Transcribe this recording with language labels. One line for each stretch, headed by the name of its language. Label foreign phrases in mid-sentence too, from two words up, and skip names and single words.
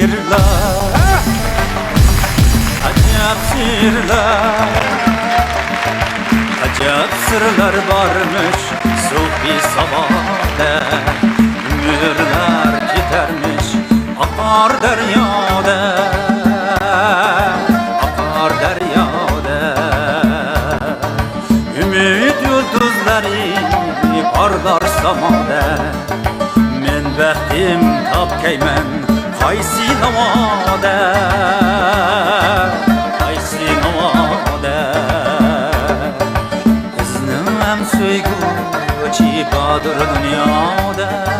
Turkish: sırlar, acayip sırlar, acayip sırlar varmış Sufi sabahda. Ömürler gidermiş akar deryada, akar deryada. Ümit yıldızları parlar samada.
Uzbek: Men baxtim topkayman qaysi navoda, qaysi navoda. Bizning ham so'yguchi bodir dunyoda.